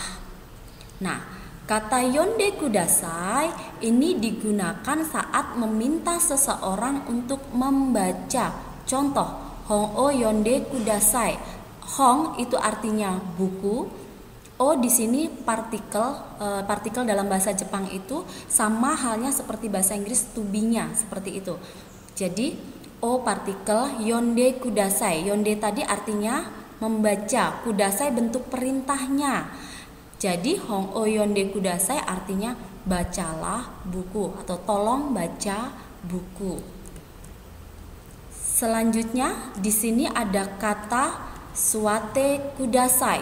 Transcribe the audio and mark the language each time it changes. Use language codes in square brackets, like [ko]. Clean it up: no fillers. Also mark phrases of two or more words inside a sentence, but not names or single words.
[id] Nah, kata [ja] 読んでください [id] ini digunakan saat meminta seseorang untuk membaca. Contoh, [ja] 本を読んでください. [id] Hong itu artinya buku. O di sini partikel dalam bahasa Jepang itu sama halnya seperti bahasa Inggris [en] to be- [id] nya, seperti itu. Jadi o partikel [ja] 読んでください. [id] Yonde tadi artinya membaca, kudasai bentuk perintahnya. Jadi [ja] 本を読んでください [id] artinya bacalah buku atau tolong baca buku. Selanjutnya di sini ada kata [ja] 座ってください.